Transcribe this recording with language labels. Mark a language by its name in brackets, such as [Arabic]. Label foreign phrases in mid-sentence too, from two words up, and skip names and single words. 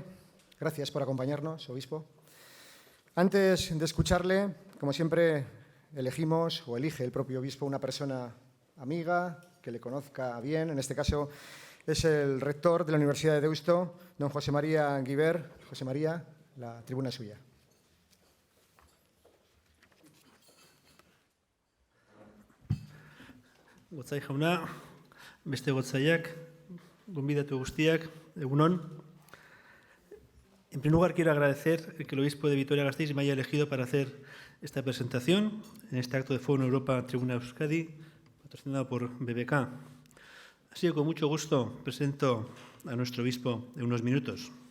[Spanish] Gracias por acompañarnos, obispo. Antes de escucharle, como siempre, elegimos o elige el propio obispo una persona amiga, que le conozca bien. En este caso es el rector de la Universidad de Deusto, don José María Guiber. José María, la tribuna es suya. [Basque] Gotzai jauna, beste gotzaiak, gonbidatu guztiak, egunon. [Spanish] En primer lugar, quiero agradecer que el obispo de Vitoria-Gasteiz me haya elegido para hacer esta presentación en este acto de Forum Europa Tribuna Euskadi, patrocinado por BBK. Así que con mucho gusto presento a nuestro obispo en unos minutos.